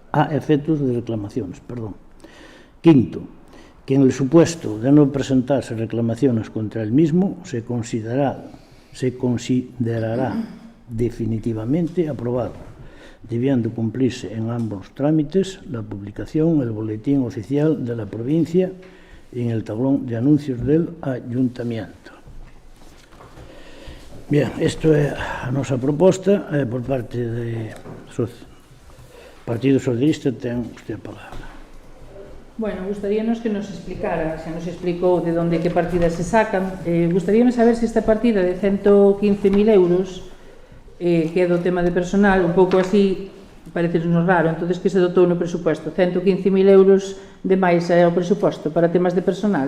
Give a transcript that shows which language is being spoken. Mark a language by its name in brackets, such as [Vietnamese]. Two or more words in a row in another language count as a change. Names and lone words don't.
[Spanish] Quinto, que en el supuesto de no presentarse reclamaciones contra el mismo se considerará definitivamente aprobado, debiendo cumplirse en ambos trámites la publicación en el boletín oficial de la provincia y en el tablón de anuncios del ayuntamiento. Bien, [Galician] isto é a nosa proposta por parte do Partido Socialista. Ten usted a palabra. Bueno, gustaríanos que nos explicara, xa nos explicou de onde que partidas se sacan. Gustaríame saber se esta partida de 115.000 euros, que é do tema de personal, un pouco así, parece-nos raro, entonces que se dotou no presupuesto 115.000 euros de máis ao presuposto para temas de personal.